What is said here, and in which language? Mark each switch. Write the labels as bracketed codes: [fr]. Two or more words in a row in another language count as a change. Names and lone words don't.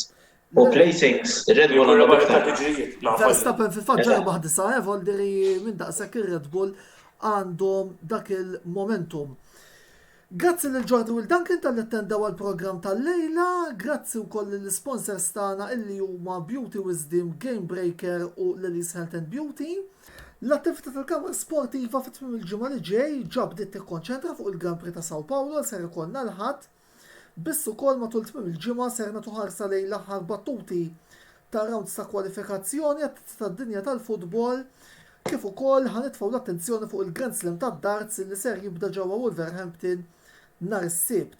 [mt] U placings, Red Bull għandha aktar. Verstappen fil-fatt ġarbaħ disa, voldiri minn daqshekk ir-Red Bull għandhom dak il-momentum. Grazzi lil Jordi Will Duncan tal-attendaw għal-programm tal-lejla, grazzi wkoll lill-sponsors tagħna illi huma Beauty Wisdom, Game Breaker u Lily's Health and Beauty. L-attività tal-Kamra Sportiva fit-tmiem il-ġimgħa li ġej ġabdiet tikkonċentra fuq il-Grand Prix ta' Sao Paulo ser ikollna l-ħadd. Biss ukoll matul tmiem il-ġimgħa ser nagħtu ħarsa lejn l-aħħar battuti ta' rounds ta' kwalifikazzjoni tad-dinja tal-futbol kif ukoll ħanitfgħu l-attenzjoni fuq il-Grand Slam tad-darts li ser jibda ġewwa Wolverhampton nhar is-Sibt.